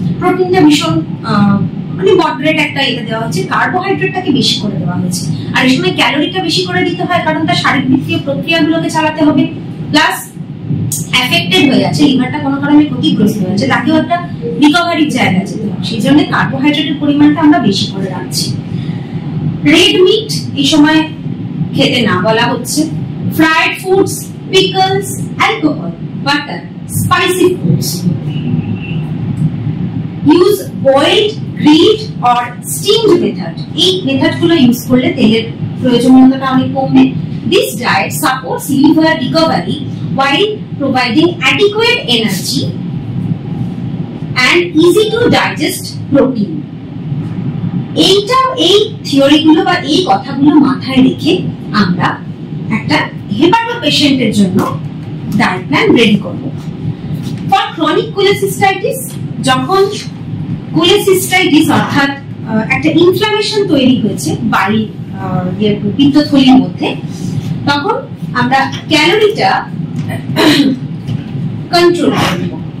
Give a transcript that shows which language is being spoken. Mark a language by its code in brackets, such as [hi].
[bn] প্রোটিনটা ভীষণ মানে মডারেট একটা এটা দেওয়া হচ্ছে, কার্বোহাইড্রেটটাকে বেশি করে দেওয়া হয়েছে, আর এই সময় ক্যালোরিটা বেশি করে দিতে হয়, কারণ তার শারীরবৃত্তীয় প্রক্রিয়াগুলোকে চালাতে হবে, প্লাস এফেক্টেড হয়ে যাচ্ছে, লিভারটা কোনো কারণে ক্ষতিগ্রস্ত হয়েছে, তাকেও একটা রিকভারির জায়গা যেতে হবে, সেই জন্য কার্বোহাইড্রেটের পরিমাণটা আমরা বেশি করে রাখছি। রেড মিট এই সময় খেতে না বলা হচ্ছে। Fried foods, pickles, alcohol, butter, [en] spicy foods. Use boiled, grilled or steamed method. [bn] এই মেথড গুলো ইউজ করলে তেলের প্রয়োজনীয়তাটা অনেক কমবে। [en] This diet supports liver recovery while providing adequate energy and easy to digest protein. [bn] এই থিওরি গুলো বা এই কথাগুলো মাথায় রেখে আমরা একটা হেপাটো পেশেন্টের জন্য ডায়েট প্ল্যান রেডি করব। [en] for chronic cholecystitis, [bn] যখন কোলেসিস্টাইটিস অর্থাৎ একটা ইনফ্লামেশন তৈরি হয়েছে বাড়ির পিত্তথলির মধ্যে, তখন আমরা ক্যালোরিটা কন্ট্রোল করব।